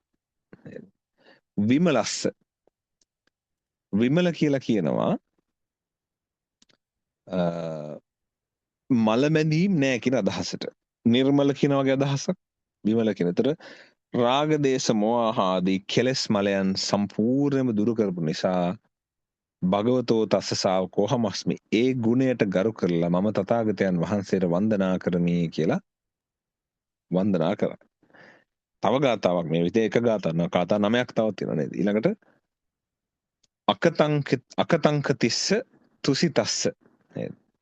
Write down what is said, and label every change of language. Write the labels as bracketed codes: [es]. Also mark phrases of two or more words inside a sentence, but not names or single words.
[si] විමලස්ස විමල කියලා කියනවා මලමැදීම් නෑ කියන අදහසට. නිර්මල කියන වගේ අදහසක් විමල කියන. ඒතර රාග දේශ මොහ ආදී කෙලෙස් මලයන් සම්පූර්ණයෙන්ම දුරු කරපු නිසා [pi] භගවතෝ තස්ස ශාවකෝ හමස්මි [si] ඒ ගුණයට ගරු කරලා මම තථාගතයන් වහන්සේට වන්දනා කරමි කියලා වන්දනා කරා. තව ගාතාවක් මේ විදිහේ එක ගාතාවක් ගාතා 9ක් තව තියෙනවා නේද? ඊළඟට [pi] අකතංක තිස්ස තුසිතස්ස [si] නේද?